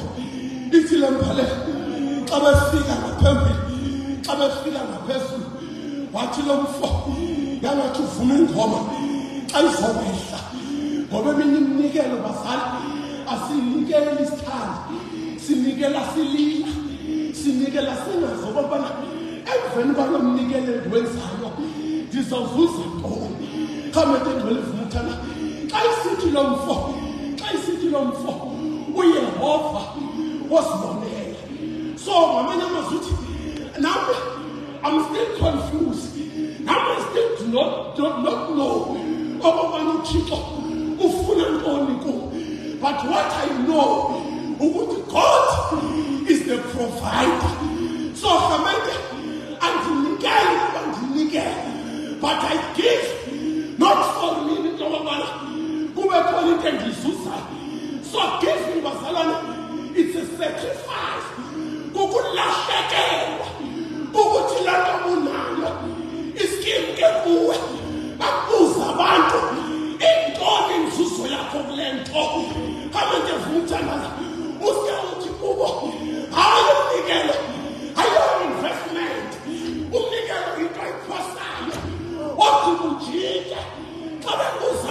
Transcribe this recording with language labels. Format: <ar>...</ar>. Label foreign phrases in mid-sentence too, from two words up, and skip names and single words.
<xh>ithi le mbhalelo xa befika ngaphambili xa befika ngaphezulu wathi lo mfo yangathi uvuma ingoma xa izowehla ngoba eminye iminikelo bazali asinikele isithanda sinikela silila sinikela singazi okubana emveni kwalo mnikelo endiwenzayo ndizawuzuza ntoni khamete ngcwele vuthana xa isithi lo mfo uyehova wasibonela so ngamanye amazwi uthi nami</xh> <en>I'm still confused</en> <xh>nami</xh> <en>still do not know</en> <xh>okubana uthixo ufuna ntoni kum</xh> <en>but what I know ukuthi God is the provider so</en> <xh>khamete andinikele abandinikele</xh> <en>but I give not for me</en> <xh>okubana kube khona into endiyizuzayo</xh> <en>so give me bazalwane it's a sacrifice</en> <xh>kukulahlekelwa ukuthi lanto unayo iskim ke kuwe bakuza abantu intoni inzuzo yakho kule nto kamente vumthandaza uske uthi kubo hayi umnikelo hayi investment umnikelo into ayiphosayo othi kujike xa bekuza</xh>